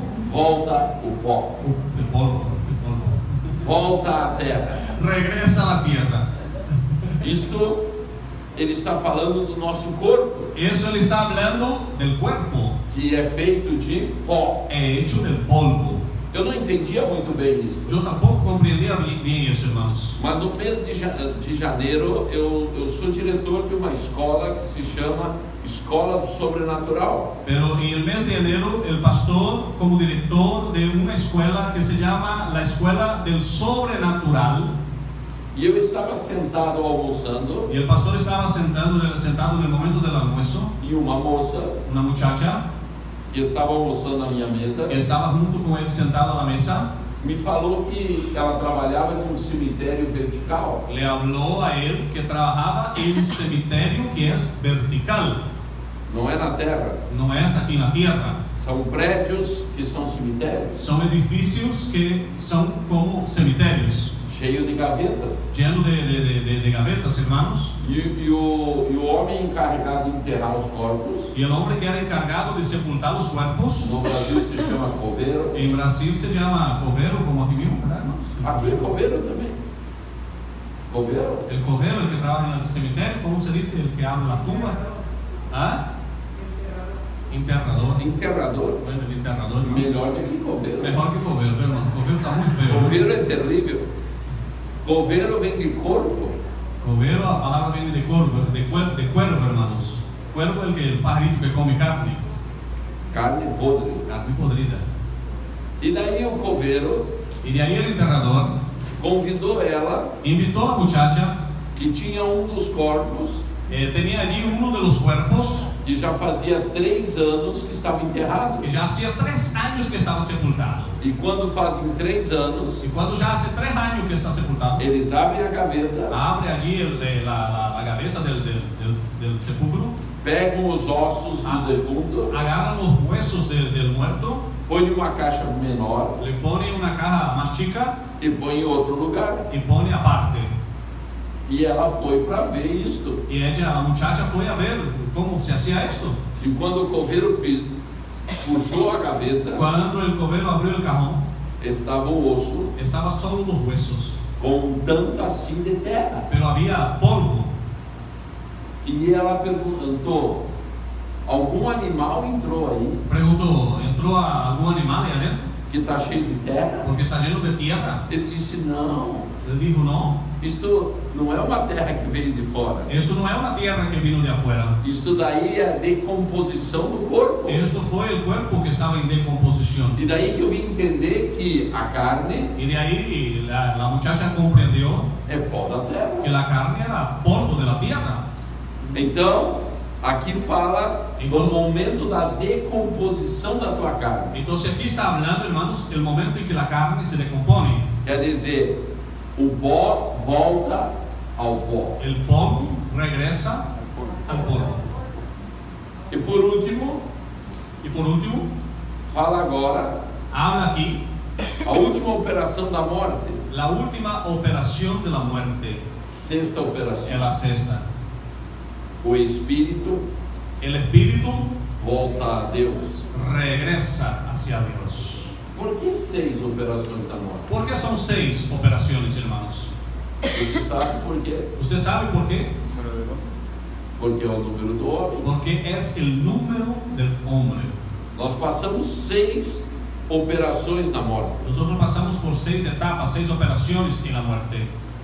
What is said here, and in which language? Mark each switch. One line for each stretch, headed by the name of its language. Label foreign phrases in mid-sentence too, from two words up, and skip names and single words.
Portuguese: volta o pó.
Spanish: El polvo.
Portuguese: Volta à terra.
Spanish: Regresa a la tierra.
Portuguese: Isto ele está falando do nosso corpo,
Spanish: Eso él está hablando del cuerpo.
Portuguese: que é feito de pó.
Spanish: É hecho del polvo.
Portuguese: Eu não entendia muito bem isso.
Spanish: Yo tampoco comprendía bien eso, hermanos.
Portuguese: Mas no mês de janeiro eu sou diretor de uma escola que se chama Escola do Sobrenatural.
Spanish: Pero en el mes de enero, el pastor, como director de una escuela que se llama la Escuela del Sobrenatural,
Portuguese: E eu estava sentado almoçando
Spanish: y el pastor estaba sentado en el momento del almuerzo,
Portuguese: e uma moça
Spanish: una muchacha
Portuguese: que estava almoçando à minha mesa
Spanish: que estaba junto con él sentado a la mesa,
Portuguese: me falou que ela trabalhava em um cemitério vertical.
Spanish: le habló a él que trabajaba en un cementerio que es vertical,
Portuguese: Não é na terra.
Spanish: no es aquí en la tierra.
Portuguese: São prédios que são cemitérios,
Spanish: Son edificios que son como cementerios,
Portuguese: cheios de gavetas.
Spanish: llenos de gavetas, hermanos.
Portuguese: E o homem encarregado de enterrar os corpos,
Spanish: Y el hombre que era encargado de sepultar los cuerpos,
Portuguese: no Brasil se chama coveiro,
Spanish: en Brasil se llama covero, como aquí mismo, ¿verdad, hermanos?
Portuguese: aqui é coveiro também. Coveiro?
Spanish: El covero, el que trabaja en el cementerio, ¿cómo se dice? El que abre la tumba. ¿Ah? Enterrador. Enterrador. Bueno, el enterrador, ¿no?
Portuguese: Melhor do que coveiro.
Spanish: Mejor que covero, hermano. Covero está muy feo, ¿no?
Portuguese: Coveiro é terrível. Coveiro vem de corvo.
Spanish: Covero, la palabra viene de cuervo, hermanos. Cuervo es el pajarito que come carne
Portuguese: Podre.
Spanish: podrida.
Portuguese: E daí o coveiro
Spanish: Y de ahí el enterrador
Portuguese: convidou ela,
Spanish: invitó a la muchacha,
Portuguese: que tinha dos corpos
Spanish: tenía allí uno de los cuerpos
Portuguese: que já fazia 3 anos que estava enterrado.
Spanish: que ya hacía 3 años que estaba sepultado.
Portuguese: E quando fazem 3 anos,
Spanish: Y cuando ya hace 3 años que está sepultado,
Portuguese: eles abrem a gaveta,
Spanish: abre allí la gaveta del sepulcro,
Portuguese: pegam os ossos do defunto,
Spanish: agarran los huesos del muerto,
Portuguese: põem uma caixa menor
Spanish: le pone una caja más chica
Portuguese: e põe em outro lugar.
Spanish: y pone aparte.
Portuguese: E ela foi para ver isto.
Spanish: Y ella, la muchacha, fue a ver cómo se hacía esto.
Portuguese: E quando o coveiro puxou a gaveta,
Spanish: Cuando el covero abrió el cajón,
Portuguese: estava o osso
Spanish: estaba solo los huesos,
Portuguese: com um tanto assim de terra.
Spanish: pero había polvo.
Portuguese: E ela perguntou: algum animal entrou aí
Spanish: Preguntó, ¿entró algún animal ahí adentro?
Portuguese: que está cheio de terra?
Spanish: Porque está lleno de tierra.
Portuguese: Ele disse: não,
Spanish: Él dijo, no,
Portuguese: isto não é uma terra que veio de fora.
Spanish: esto no es una tierra que vino de afuera.
Portuguese: Isto daí é a decomposição do corpo.
Spanish: Esto fue el cuerpo que estaba en decomposición.
Portuguese: E daí que eu vim entender que a carne
Spanish: Y de ahí la muchacha comprendió
Portuguese: é pó da terra.
Spanish: que la carne era polvo de la tierra.
Portuguese: Então, aqui fala do momento da decomposição da tua carne.
Spanish: Entonces aquí está hablando, hermanos, el momento en que la carne se decompone.
Portuguese: Quer dizer, o pó volta ao pó.
Spanish: El polvo regresa al polvo.
Portuguese: E por último,
Spanish: Y por último,
Portuguese: fala agora
Spanish: habla aquí
Portuguese: a última operação da morte.
Spanish: la última operación de la muerte,
Portuguese: Sexta
Spanish: es
Portuguese: operação.
Spanish: la sexta.
Portuguese: O espírito
Spanish: El espíritu
Portuguese: volta a Deus.
Spanish: regresa hacia Dios.
Portuguese: Por que 6 operações da morte?
Spanish: ¿Por qué son 6 operaciones, hermanos?
Portuguese: Você sabe por quê?
Spanish: ¿Usted sabe por qué?
Portuguese: Porque é o número do homem.
Spanish: Porque es el número del hombre.
Portuguese: Nós passamos 6 operações na morte.
Spanish: Nosotros pasamos por 6 etapas, 6 operaciones en la muerte.